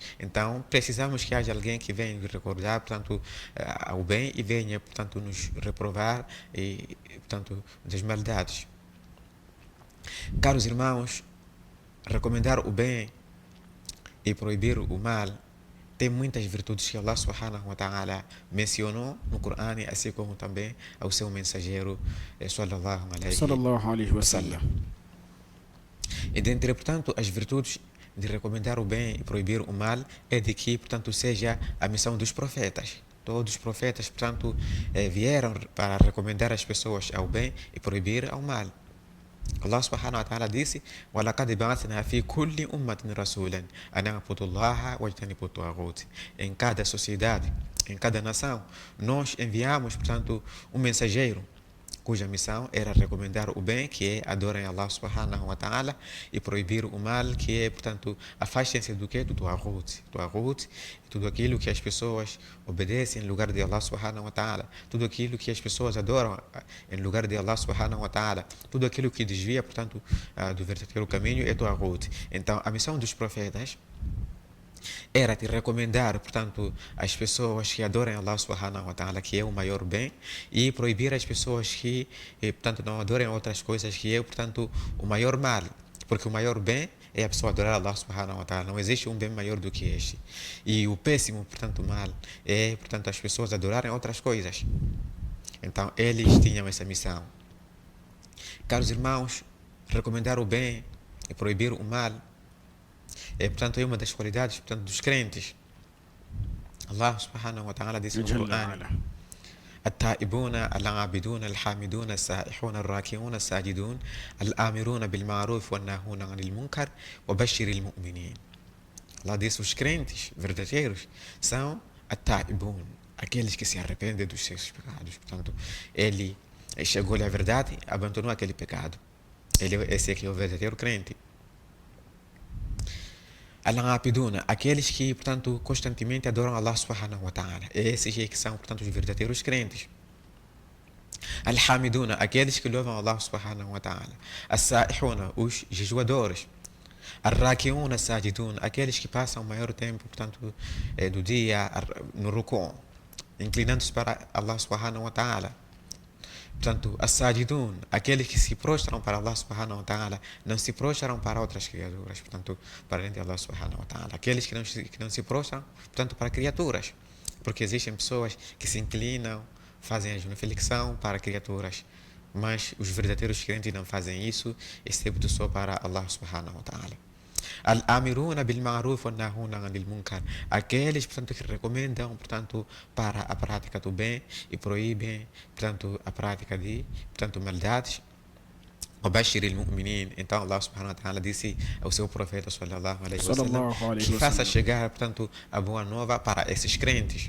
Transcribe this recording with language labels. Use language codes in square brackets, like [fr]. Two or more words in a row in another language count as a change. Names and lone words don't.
[pt] Então, precisamos que haja alguém que venha nos recordar, portanto, ao bem e venha, portanto, nos reprovar e, portanto, das maldades. Caros irmãos, recomendar o bem e proibir o mal tem muitas virtudes que [ar] الله سبحانه وتعالى [pt] mencionou no Corão, assim como também ao seu mensageiro sallallahu [ar] عليه وسلم. [pt] E dentre, portanto, as virtudes de recomendar o bem e proibir o mal é de que, portanto, seja a missão dos profetas. Todos os profetas, portanto, vieram para recomendar as pessoas ao bem e proibir ao mal. [ar] الله سبحانه وتعالى disse: وَلَقَدْ بَعَثْنَا فِي كُلِّ أُمَّةٍ رَسُولًا أَنْ اعْبُدُوا اللَّهَ وَاجْتَنِبُوا الطَّاغُوتَ. [pt] Em cada sociedade, em cada nação, nós enviamos, portanto, um mensageiro cuja missão era recomendar o bem, que é adorem [ar] الله سبحانه وتعالى, [pt] e proibir o mal, que é, portanto, afastem-se do que? Do Taghut. Tudo aquilo que as pessoas obedecem em lugar de [ar] الله سبحانه وتعالى, [pt] tudo aquilo que as pessoas adoram em lugar de [ar] الله سبحانه وتعالى, [pt] tudo aquilo que desvia, portanto, do verdadeiro caminho é Taghut. Então, a missão dos profetas era te recomendar, portanto, as pessoas que adorem [ar] الله سبحانه وتعالى, [pt] que é o maior bem, e proibir as pessoas que, portanto, não adorem outras coisas, que é, portanto, o maior mal. Porque o maior bem é a pessoa adorar [ar] الله سبحانه وتعالى. [pt] Não existe um bem maior do que este. E o péssimo, portanto, mal é, portanto, as pessoas adorarem outras coisas. Então, eles tinham essa missão. Caros irmãos, recomendar o bem e proibir o mal portanto, é uma das qualidades, portanto, dos crentes. [ar] الله سبحانه وتعالى [pt] disse no Corão: [ar] التائبون العابدون الحامدون السائحون الراكعون الساجدون الآمرون بالمعروف والناهون عن المنكر وبشر المؤمنين. [pt] Allah disse: os crentes verdadeiros são التائبون, aqueles que se arrependem dos seus pecados. Portanto, ele chegou-lhe à verdade, abandonou aquele pecado. Esse aqui é o verdadeiro crente. Al-Abiduna, aqueles que, portanto, constantemente adoram [ar] الله سبحانه وتعالى. [pt] Esses que são, portanto, os verdadeiros crentes. Al-Hamiduna, aqueles que louvam [ar] الله سبحانه وتعالى. [pt] As-Sa'ihuna, os jejuadores. [ar] الراكعون الساجدون, [pt] aqueles que passam o maior tempo, portanto, do dia no ruku', inclinando-se para [ar] الله سبحانه وتعالى. [pt] Portanto, as-sajidun, aqueles que se prostram para [ar] الله سبحانه وتعالى, [pt] não se prostram para outras criaturas, portanto, para além de [ar] الله سبحانه وتعالى. [pt] Aqueles que não se prostram, portanto, para criaturas. Porque existem pessoas que se inclinam, fazem a genuflexão para criaturas, mas os verdadeiros crentes não fazem isso, excepto só para [ar] الله سبحانه وتعالى. الآمرون بالمعروف والناهون عن المنكر. [pt] Aqueles, portanto, que recomendam, portanto, para a prática do bem e proíbem, portanto, a prática de, portanto, maldades. [ar] وبشر المؤمنين. [pt] Então [ar] الله سبحانه وتعالى [pt] disse ao seu profeta [ar] صلى الله عليه وسلم [pt] que faça chegar, portanto, a boa nova para esses crentes.